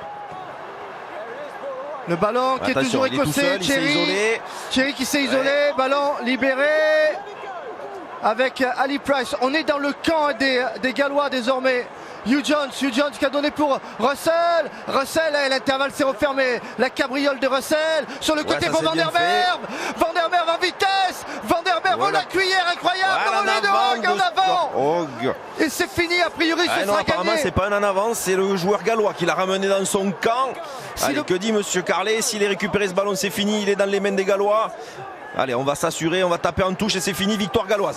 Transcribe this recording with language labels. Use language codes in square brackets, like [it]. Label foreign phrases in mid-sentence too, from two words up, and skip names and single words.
[fr] Le ballon qui est toujours écossais, Cherry qui s'est isolé, Ballon libéré avec Ali Price. On est dans le camp des Gallois désormais. Hugh Jones qui a donné pour Russell. L'intervalle s'est refermé. La cabriole de Russell sur le côté pour Van der Merwe. Van der Merwe en vitesse. Van der Merwe, la cuillère incroyable. Relais de Hogg en avant. Et c'est fini, a priori, ce sera apparemment, gagné. c'est pas un en avance, c'est le joueur gallois qui l'a ramené dans son camp. Allez, que dit Monsieur Carlet? S'il est récupéré ce ballon, c'est fini. Il est dans les mains des Gallois. Allez, on va s'assurer, on va taper en touche et c'est fini, victoire galloise.